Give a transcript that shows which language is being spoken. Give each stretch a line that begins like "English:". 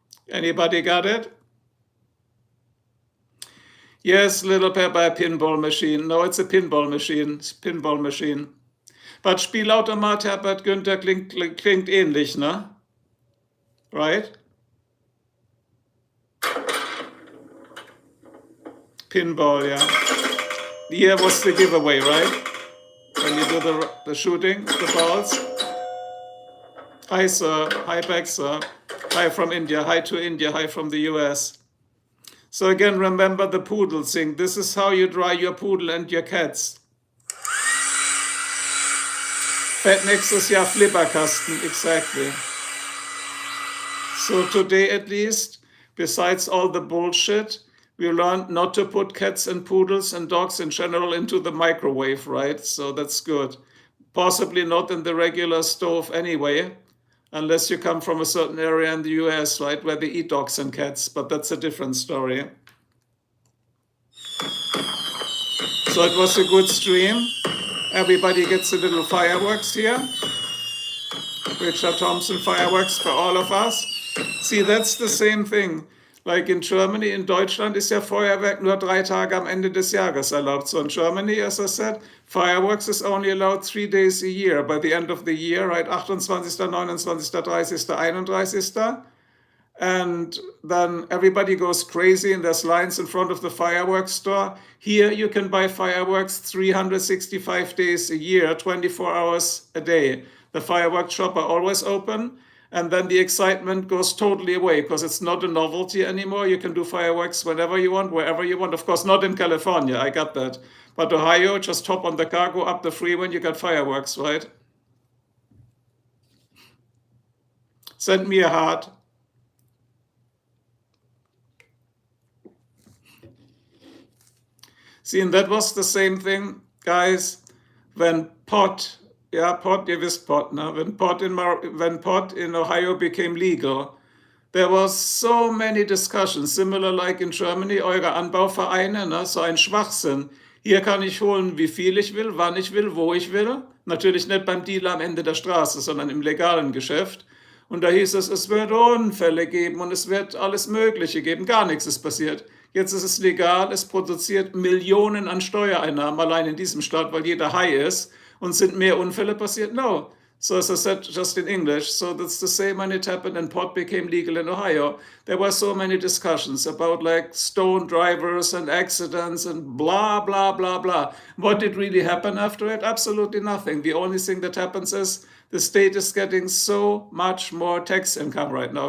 English: Anybody got it? Yes, Little Pepper, pinball machine. No, it's a pinball machine. It's a pinball machine. But
German: Spielautomat, Herbert Günther, klingt ähnlich, ne?
English: Right? Pinball, yeah. Here was the giveaway, right? When you do the shooting, the balls. Hi, sir. Hi back, sir. Hi from India. Hi to India. Hi from the US. So again, remember the poodle thing. This is how you dry your poodle and your cats.
German: Fett nächstes Jahr Flipperkasten,
English: exactly. So today at least, besides all the bullshit, we learned not to put cats and poodles and dogs in general into the microwave, right? So that's good. Possibly not in the regular stove anyway, unless you come from a certain area in the US, right, where they eat dogs and cats, but that's a different story. So it was a good stream. Everybody gets a little fireworks here. Richard Thompson fireworks for all of us. See, that's the same thing. Like in Germany,
German: in Deutschland ist ja Feuerwerk nur 3 Tage am Ende des Jahres erlaubt.
English: So in Germany, as I said, fireworks is only allowed 3 days a year. By the end of the year, right, 28., 29., 30., 31. And then everybody goes crazy and there's lines in front of the fireworks store. Here you can buy fireworks 365 days a year, 24 hours a day. The fireworks shop are always open. And then the excitement goes totally away because it's not a novelty anymore. You can do fireworks whenever you want, wherever you want. Of course, not in California, I got that. But Ohio, just hop on the car, go up the freeway and you got fireworks, right? Send me a heart. See, and that was the same thing, guys, when pot, yeah, pot,
German: ihr wisst pot, ne?
English: When pot in Ohio became legal, there was so many discussions, similar like in Germany,
German: eure Anbauvereine, ne? So ein Schwachsinn. Hier kann ich holen, wie viel ich will, wann ich will, wo ich will. Natürlich nicht beim Dealer am Ende der Straße, sondern im legalen Geschäft. Und da hieß es, es wird Unfälle geben und es wird alles Mögliche geben. Gar nichts ist passiert. Jetzt ist es legal, es produziert Millionen an Steuereinnahmen allein in diesem Staat, weil jeder high ist. Und sind mehr Unfälle passiert?
English: No. So as I said just in English, so that's the same when it happened and pot became legal in Ohio. There were so many discussions about like stone drivers and accidents and blah, blah, blah, blah. What did really happen after it? Absolutely nothing. The only thing that happens is the state is getting so much more tax income right now.